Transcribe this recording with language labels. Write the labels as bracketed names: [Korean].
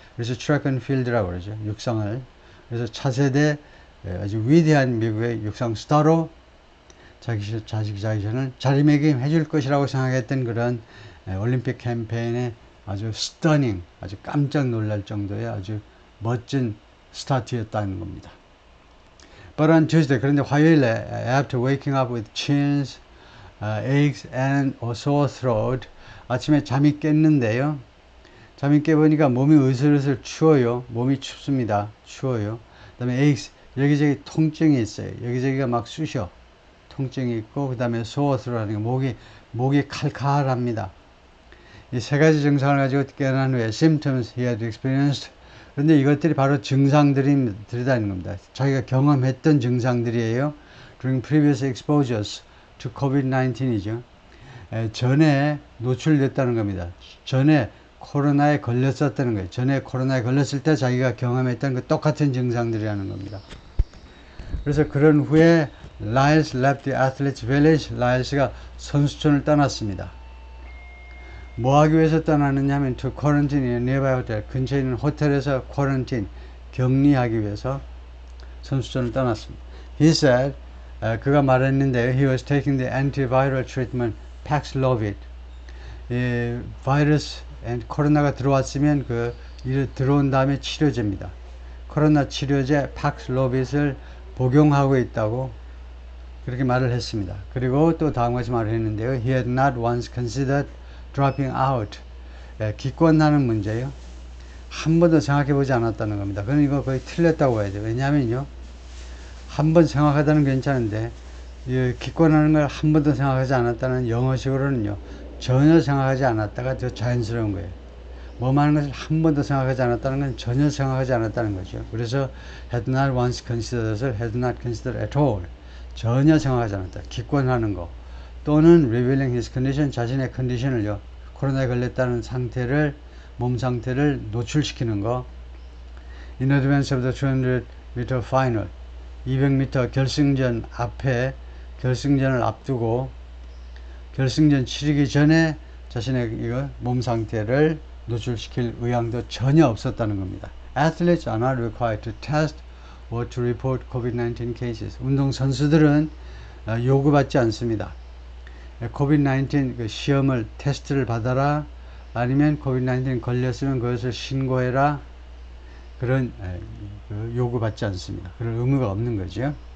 [Korean] 그래서 트랙 앤 필드라고 그러죠. 육상을. 그래서 차세대 아주 위대한 미국의 육상 스타로 자기전을 자리매김해 줄 것이라고 생각했던 그런 올림픽 캠페인의 아주 스터닝, 아주 깜짝 놀랄 정도의 아주 멋진 스타트였다는 겁니다. [English] But on Tuesday, [Korean] 그런데 화요일에 [English] after waking up with chills, aches and a sore throat, [Korean] 아침에 잠이 깼는데요. 잠이 깨보니까 몸이 으슬으슬 추워요. 몸이 춥습니다. 추워요. 그 다음에 aches, 여기저기 통증이 있어요. 여기저기가 막 쑤셔. 통증이 있고, 그 다음에 sore throat라는 게 목이 칼칼합니다. 이 세 가지 증상을 가지고 깨어난 후에 [English] symptoms he had experienced, [Korean] 그런데 이것들이 바로 증상들이라는 겁니다. 자기가 경험했던 증상들이에요. [English] During previous exposures to COVID-19이죠. [Korean] 전에 노출됐다는 겁니다. 전에 코로나에 걸렸었다는 거예요. 전에 코로나에 걸렸을 때 자기가 경험했던 그 똑같은 증상들이라는 겁니다. 그래서 그런 후에 [English] Lyles left the athletes village. [Korean] 라일스가 선수촌을 떠났습니다. 뭐 하기 위해서 떠나느냐 하면 [English] to quarantine in a nearby hotel, [Korean] 근처에 있는 호텔에서 quarantine, 격리하기 위해서 선수촌을 떠났습니다. [English] He said, [Korean] 그가 말했는데 [English] he was taking the antiviral treatment Paxlovid. [Korean] 바이러스 코로나가 들어왔으면 들어온 다음에 치료제입니다. 코로나 치료제 Paxlovid을 복용하고 있다고 그렇게 말을 했습니다. 그리고 또 다음과 같이 말을 했는데요. [English] He had not once considered dropping out. [Korean] 기권하는 문제요. 한 번도 생각해 보지 않았다는 겁니다. 그럼 이거 거의 틀렸다고 봐야 돼요. 왜냐하면요. 한 번 생각하다는 괜찮은데, 기권하는 걸 한 번도 생각하지 않았다는 영어식으로는요. 전혀 생각하지 않았다가 더 자연스러운 거예요. 뭐하는 것을 한 번도 생각하지 않았다는 건 전혀 생각하지 않았다는 거죠. [English] 그래서 had not once considered을 had not considered at all. [Korean] 전혀 생각하지 않았다. 기권하는 거. 또는 [English] revealing his condition, [Korean] 자신의 컨디션을요. 코로나에 걸렸다는 상태를, 몸 상태를 노출시키는 거. [English] In advance of the 200m final. [Korean] 200m 결승전 앞에, 결승전을 앞두고, 결승전 치르기 전에 자신의 몸 상태를 노출시킬 의향도 전혀 없었다는 겁니다. [English] Athletes are not required to test or to report COVID-19 cases. [Korean] 운동 선수들은 요구받지 않습니다. COVID-19 그 시험을 테스트를 받아라, 아니면 COVID-19 걸렸으면 그것을 신고해라, 그런 요구받지 않습니다. 그런 의무가 없는 거죠.